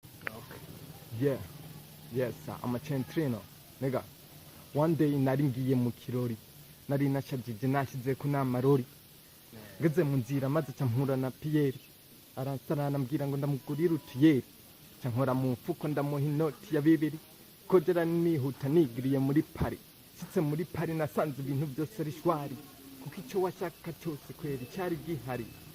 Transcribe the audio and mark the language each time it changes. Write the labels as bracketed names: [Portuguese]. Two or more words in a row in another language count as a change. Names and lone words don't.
[English] Okay. Yeah. Yes, sir. I'm a Centrino. [Rundi] Nigga, one day nari ngiye mu kirori. Nari nashajije, nashizeko n'amarori. [English] Yeah. [Rundi] Ngeze mu nzira maze ca mpura na Pierre. Aransarana ambwira ngo ndamugurire utuyeri. Ca nkora mu mfuko ndamuha inoti ya bibiri. Ko jera nihuta nigiriye muri Paris. Shitse muri Paris nasanze ibintu byose ari shwari. Kuko ico washaka cyose kwera icyari gihari.